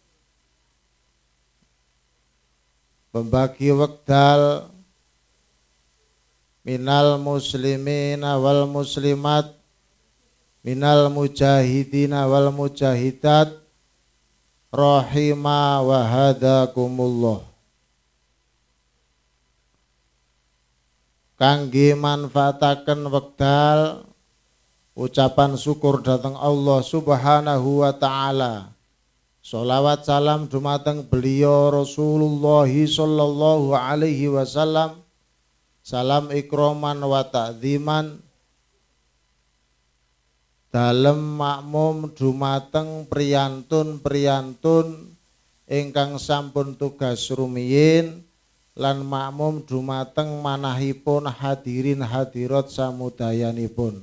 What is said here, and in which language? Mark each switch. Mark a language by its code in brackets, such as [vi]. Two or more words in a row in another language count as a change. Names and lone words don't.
[jv] pembagi wekdal, [ar] من المسلمين والمسلمات من المجاهدين والمجاهدات رحمكم وهداكم الله. [jv] Kangge manfaataken wekdal ucapan syukur dhateng Allah [ar] سبحانه وتعالى. [jv] Sholawat salam dumateng beliau Rasulullah [ar] صلى الله عليه وسلم. [jv] Salam [ar] إكراما وتعظيما [jv] dalem makmum dumateng priyantun-priyantun ingkang sampun tugas rumiyin lan makmum dumateng manahipun hadirin hadirat samudayanipun.